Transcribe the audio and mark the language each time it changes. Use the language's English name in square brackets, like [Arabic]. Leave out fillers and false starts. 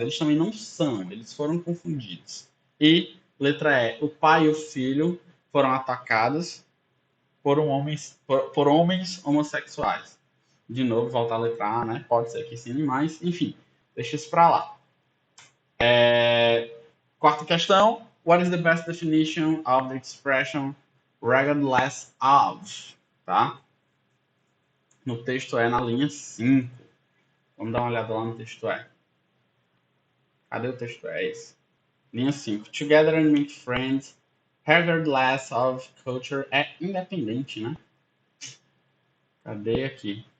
[Portuguese] Eles também não são, eles foram confundidos. E letra E. O pai e o filho foram atacados por homens homossexuais. De novo, volta a letra A, né? Pode ser que sim, mas enfim, deixa isso para lá. Quarta questão. [English] What is the best definition of the expression regardless of? [Portuguese] Tá? No texto na linha 5. Vamos dar uma olhada lá no texto Cadê o texto esse? Linha 5. [English] Together and make friends, regardless of culture, [Portuguese] é independente, né? Cadê aqui?